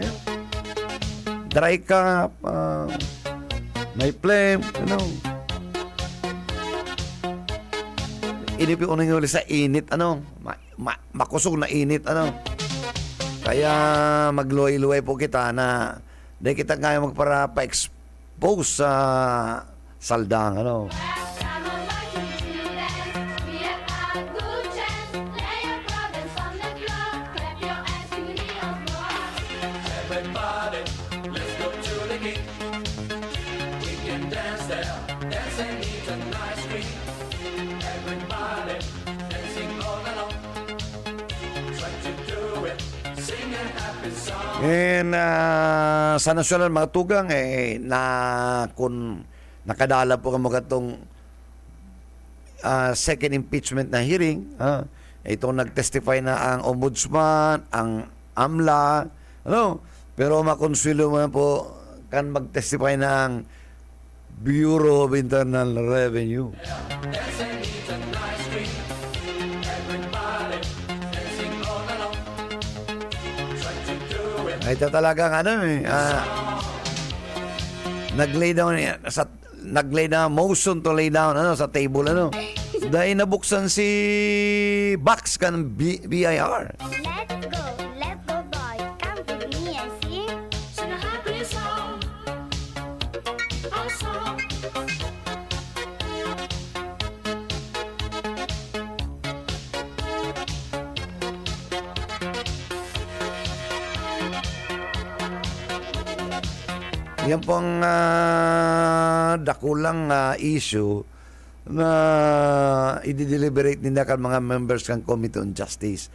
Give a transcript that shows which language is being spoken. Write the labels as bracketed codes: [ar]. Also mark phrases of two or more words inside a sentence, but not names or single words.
[en] Dry cough, [bik] may phlegm, Inipin ko na sa init, makusog na init, Kaya magluway-luway po kita na di kita kaya magpara pa-expose sa saldang, [en] Everybody, let's go to the gate. We can dance there, dance and eat a nice treat. Everybody, dancing all along. Try to do it, sing a happy song. [bik] And sa nasyonal mga tugang, kung nakadala po ka mga itong [en] second impeachment [bik] na hearing, itong nag-testify na ang ombudsman, ang AMLA, pero makonswilo mo po kan mag-testify na ang Bureau of Internal Revenue. [en] Dance and eat a nice treat. Everybody, dancing all along. Try to do it. [bik] Ito talagang nag- [en] lay down motion to lay down [bik] sa table dahil nabuksan si box kan BIR. [en] Let's go boy, come with me and sing. Sing a happy song. A song. [bik] Yan pong dakulang issue na i-deliberate nila kan mga members kan Committee on Justice.